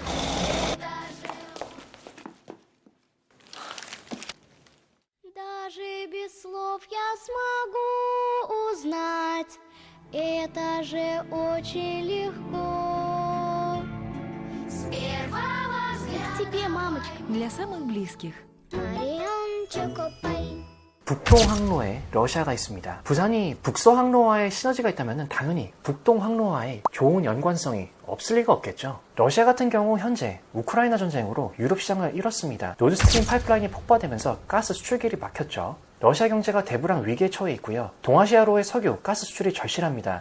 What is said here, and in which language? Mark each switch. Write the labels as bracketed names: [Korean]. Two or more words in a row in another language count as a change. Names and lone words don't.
[Russian] Даже без слов я смогу узнать. Это же очень легко. С первого взгляда. К тебе, мамочка. Для самых близких. Марион Чокопай. [Korean] 북동항로에 러시아가 있습니다. 부산이 북서항로와의 시너지가 있다면 당연히 북동항로와의 좋은 연관성이 없을 리가 없겠죠. 러시아 같은 경우 현재 우크라이나 전쟁으로 유럽 시장을 잃었습니다. 노드스트림 파이프라인이 폭파되면서 가스 수출길이 막혔죠. 러시아 경제가 대불황 위기에 처해 있고요. 동아시아로의 석유, 가스 수출이 절실합니다.